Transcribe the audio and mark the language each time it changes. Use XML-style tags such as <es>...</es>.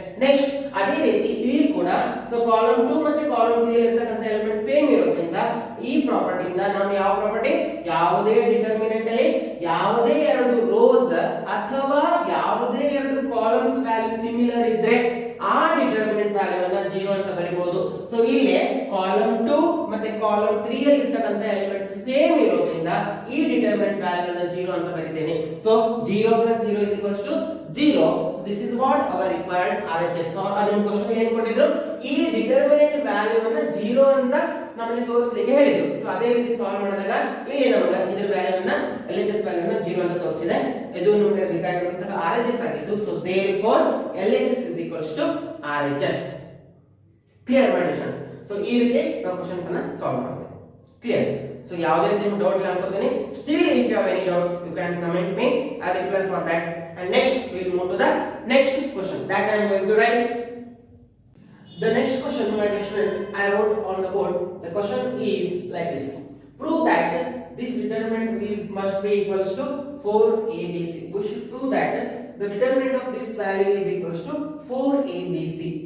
<kn>Next ಅದೇ ರೀತಿ ಇಲ್ಲಿ ಕೂಡ ಸೊ ಕಾಲಮ್ 2 ಮತ್ತೆ ಕಾಲಮ್ 3 ಅಲ್ಲಿ ಇರತಕ್ಕಂತ ಎಲಿಮೆಂಟ್ಸ್ ಸೇಮ್ ಇರೋದ್ರಿಂದ ಈ ಪ್ರಾಪರ್ಟಿಯಿಂದ ನಾವು ಯಾವ ಪ್ರಾಪರ್ಟಿ, ಯಾವುದೇ ಡಿಟರ್ಮಿನೆಂಟ್ ಅಲ್ಲಿ ಯಾವುದೇ ಎರಡು ರೋಸ್ ಅಥವಾ ಯಾವುದೇ ಎರಡು ಕಾಲಮ್ಸ್ ವ್ಯಾಲ್ಯೂ ಸಿಮಿಲರ್ ಇದ್ರೆ ಆ ಡಿಟರ್ಮಿನೆಂಟ್ ವ್ಯಾಲ್ಯೂ ಅನ್ನ 0 ಅಂತ ಬರೀಬಹುದು. ಸೊ ಇಲ್ಲಿ ಕಾಲಮ್ 2 ಮತ್ತೆ ಕಾಲಮ್ 3 ಅಲ್ಲಿ ಇರತಕ್ಕಂತ ಎಲಿಮೆಂಟ್ಸ್ ಸೇಮ್ ಇರೋದ್ರಿಂದ ಈ ಡಿಟರ್ಮಿನೆಂಟ್ ವ್ಯಾಲ್ಯೂ ಅನ್ನ 0 ಅಂತ ಬರೀತೇನೆ.</kn> <en>So 0 plus 0 is equals to 0. So this is what our required RHS.</en> <kn>So ಅದನ್ನ ಕ್ವೆಶ್ಚನ್ ಏನು ಕೊಟ್ಟಿದ್ರು, ಈ ಡಿಟರ್ಮಿನೆಂಟ್ ವ್ಯಾಲ್ಯೂ ಅನ್ನ 0 ಅಂತ ನಮಗೆ ತೋರಿಸಲಿಕ್ಕೆ ಹೇಳಿದ್ರು. ಸೊ ಅದೇ ರೀತಿ ಸಾಲ್ವ್ ಮಾಡಿದಾಗ ಇಲ್ಲಿ ನಮಗೆ ಇದರ ವ್ಯಾಲ್ಯೂ ಅನ್ನ LHS ವ್ಯಾಲ್ಯೂ ಅನ್ನ 0 ಅಂತ ತೋರಿಸಿದೆ. ಇದು ನಮಗೆ ಬೇಕಾಗಿರುವಂತಹ RHS ಆಗಿತ್ತು.</kn> <en>So therefore LHS is equals to RHS. Clear my dear?</en> <kn>So ಈ ರೀತಿ ನಾವು ಕ್ವೆಶ್ಚನ್ಸ್ ಅನ್ನ ಸಾಲ್ವ್ ಮಾಡ್ತೇವೆ. ಕ್ಲಿಯರ್? ಸೊ ಯಾವುದೇ ರೀತಿ ಡೌಟ್ ಇಲ್ಲ ಅನ್ಕೋತೀನಿ.</kn> <en>Still if you have any doubts you can comment me, I reply for that. And next we will move to the next question that I am going to write. The next question, my dear students, I wrote on the board. The question is like this: prove that this determinant is must be equals to 4abc. We should prove that the determinant of this value is equals to 4abc.</en>